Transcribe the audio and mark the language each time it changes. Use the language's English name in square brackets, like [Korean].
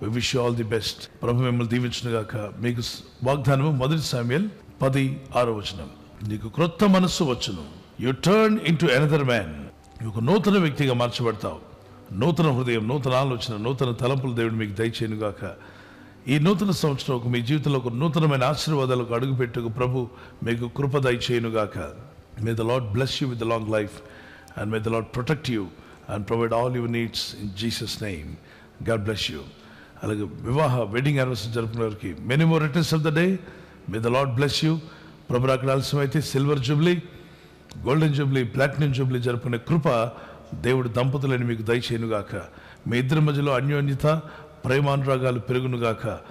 [English] We wish you all the best. [Telugu] ప్రభు మిమ్మల్ని దీవించును గాక. మీకు వాగ్దానము 1 సమూయేలు 10:6 నీకు క్రొత్త మనస్సు వచ్చును. [English] You turn into another man. [Telugu] ఒక నూతన వ్యక్తిగా మార్చబడతావు. నూతన హృదయం, నూతన ఆలోచన, నూతన తలంపులు దేవుడు మీకు దయచేయను గాక. ఈ నూతన సంవత్సరం మీ జీవితంలో ఒక నూతనమైన ఆశీర్వాదాలకు అడుగుపెట్టుకు ప్రభు మీకు కృప దయచేయను గాక. [English] May the Lord bless you with the long life and may the Lord protect you and provide all your needs in Jesus' name. God bless you. [Telugu] అలాగే వెడ్డింగ్ యానివర్సరీ జరుపుకునే వారికి [English] Many more returns of the day. May the Lord bless you. [Telugu] ప్రభు అక్కడ ఆలస్యమైతే silver Jubilee, golden Jubilee, platinum Jubilee జరుపుకునే కృప దేవుడు దంపతులని మీకు దయచేయనుగాక. మీ ఇద్దరి మధ్యలో అన్యోన్యత, ప్రేమానురాగాలు పెరుగునుగాక.